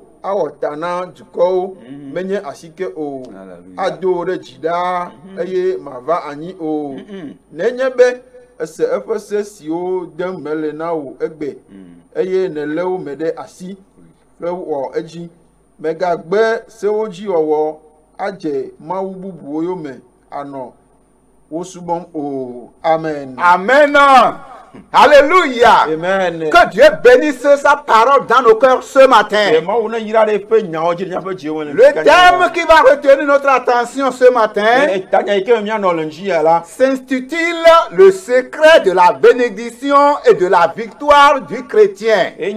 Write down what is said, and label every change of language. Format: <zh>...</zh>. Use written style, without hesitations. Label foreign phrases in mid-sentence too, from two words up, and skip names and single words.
<ee>awɔ ta na dukɔwo menye asike o ado ɖe dzi ɖaa eye màva anyi o nenye be ese eƒe se siwo dem mele na wò egbe eye nèlé wo me ɖe asi ƒe wɔ edzi megagbe sewo dzi wɔwɔ adze mawu bubuwo yome anɔ wo subɔm o amen.</ee> <fr>Amen. Alléluia. Amen. Que Dieu bénisse sa parole dans nos cœurs ce matin. Le thème qui va retenir notre attention ce matin s'intitule Le secret de la bénédiction et de la victoire du chrétien.</fr>